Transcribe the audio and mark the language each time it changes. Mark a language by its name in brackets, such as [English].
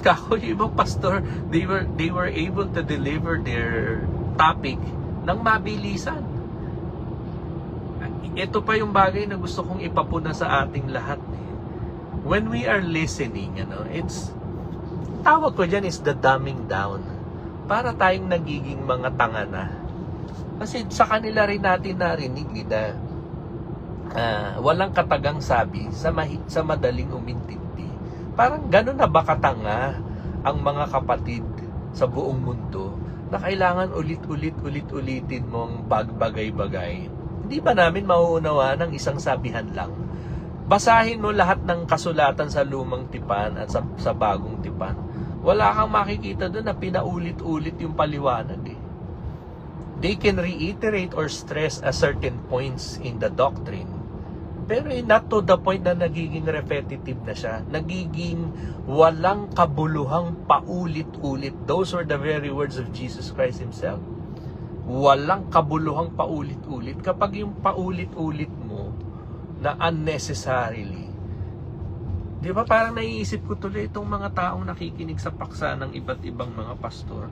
[Filipino] Kako yung ibang pastor, [English] they were able to deliver their topic [Filipino] ng mabilisan. Ito pa yung bagay na gusto kong ipapuna sa ating lahat. [English] When we are listening, it's, [Filipino] tawag ko dyan [English] is the dumbing down. [Filipino] Para tayong nagiging mga tanga na. Kasi sa kanila rin natin narinig na walang katagang sabi sa madaling umintindi. Parang gano'n na ba katanga ang mga kapatid sa buong mundo na kailangan ulitin mo ang bagay-bagay? Hindi ba namin mauunawaan ng isang sabihan lang? Basahin mo lahat ng kasulatan sa lumang tipan at sa bagong tipan. Wala kang makikita doon na pinaulit-ulit yung paliwanag eh. [English] They can reiterate or stress a certain points in the doctrine. [Filipino] Pero [English] not to the point [Filipino] na nagiging repetitive na siya. Nagiging walang kabuluhang paulit-ulit. [English] Those were the very words of Jesus Christ Himself. [Filipino] Walang kabuluhang paulit-ulit. Kapag yung paulit-ulit mo na unnecessarily, di ba parang naiisip ko tuloy itong mga taong nakikinig sa paksa ng iba't ibang mga pastor.